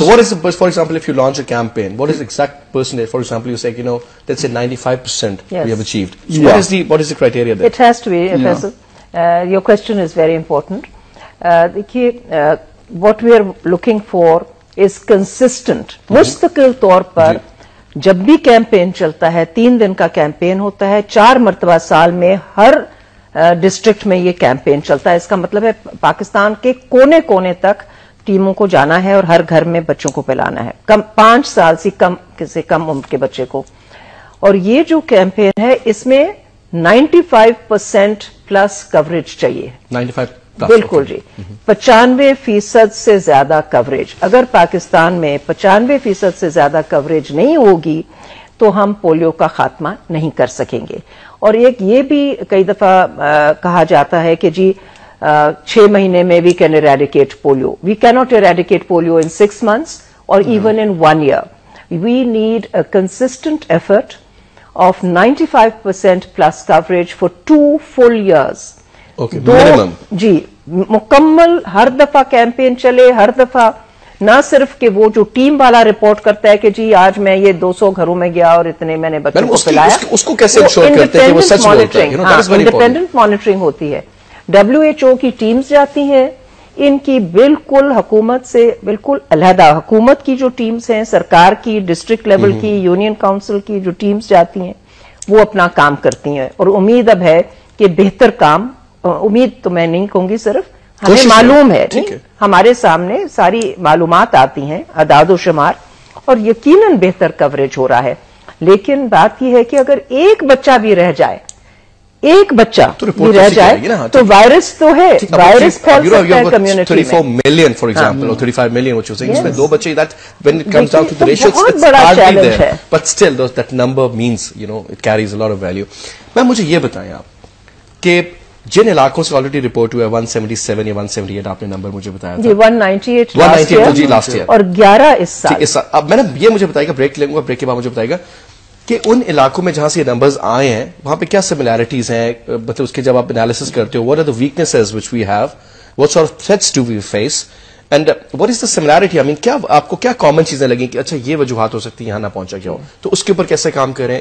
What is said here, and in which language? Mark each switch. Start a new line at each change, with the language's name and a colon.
English: So what is for example, if you launch a campaign, what is the exact percentage? For example, you say, let's say 95% we have achieved. So what is the criteria there? It has to be, Faisal. Your question is very important. What we are looking for is consistent.
Hindi: मुस्तकिल तौर पर जब भी campaign चलता है, 3 दिन का campaign होता है, 4 मरतबा साल में हर डिस्ट्रिक्ट में ये कैंपेन चलता है। इसका मतलब है पाकिस्तान के कोने कोने तक टीमों को जाना है और हर घर में बच्चों को पिलाना है, 5 साल से कम उम्र के बच्चे को। और ये जो कैंपेन है, इसमें 95% प्लस कवरेज चाहिए। 95 बिल्कुल जी, 95% से ज्यादा कवरेज। अगर पाकिस्तान में 95% से ज्यादा कवरेज नहीं होगी तो हम पोलियो का खात्मा नहीं कर सकेंगे। और एक ये भी कई दफा कहा जाता है कि जी 6 महीने में we can eradicate polio. We cannot eradicate polio in 6 months
English: or even in 1 year. We need a consistent effort of 95% plus coverage for 2 full years. Okay, minimum.
Hindi: जी, मुकम्मल हर दफा कैंपेन चले, हर दफा ना सिर्फ कि वो जो टीम वाला रिपोर्ट करता है कि जी आज मैं ये 200 घरों में गया और इतने मैंने बच्चों को पिलाया, उसको कैसे इंश्योर करते हैं कि वो सच बोलता है? इंडिपेंडेंट मॉनिटरिंग होती है, WHO की टीम्स जाती हैं, इनकी बिल्कुल हुकूमत से बिल्कुल अलहदा, हुकूमत की जो टीम्स हैं, सरकार की, डिस्ट्रिक्ट लेवल की, यूनियन काउंसिल की जो टीम्स जाती हैं, वो अपना काम करती हैं। और उम्मीद अब है कि बेहतर काम, उम्मीद तो मैं नहीं कहूंगी, सिर्फ हमें मालूम है, हमारे सामने सारी मालूमात आती हैं, अदाद व शुमार, और यकीनन बेहतर कवरेज हो रहा है। लेकिन बात यह है कि अगर एक बच्चा भी रह जाए, एक बच्चा भी रह जाए तो वायरस तो है, वायरस फैल सकता है कम्युनिटी में।
English: 34 million for example, or 35 million what you're saying, इसमें 2 बच्चे, that when it comes down to the ratio,
Hindi: बहुत बड़ा चैलेंज है,
English: but still that number means, it carries a lot of value.
Hindi: Ma'am मुझे ये बताएं आप कि जिन इलाकों से ऑलरेडी रिपोर्ट हुआ है 177 या 178, आपने नंबर मुझे बताया था, जी 198 लास्ट ईयर और 11 इस साल। अब मैंने ये मुझे बताएगा, ब्रेक लेंगे, ब्रेक के बाद मुझे बताएगा कि उन इलाकों में जहां से ये नंबर्स आए हैं वहां पे क्या सिमिलैरिटीज हैं, मतलब उसके जब आप एनालिसिस करते हो, what are the weaknesses which we have, what sort of threats do we face, and what is the similarity, I mean क्या आपको क्या कॉमन चीजें लगी कि अच्छा ये वजूहात हो सकती है यहां ना पहुंचा क्या हो, तो उसके ऊपर कैसे काम करें?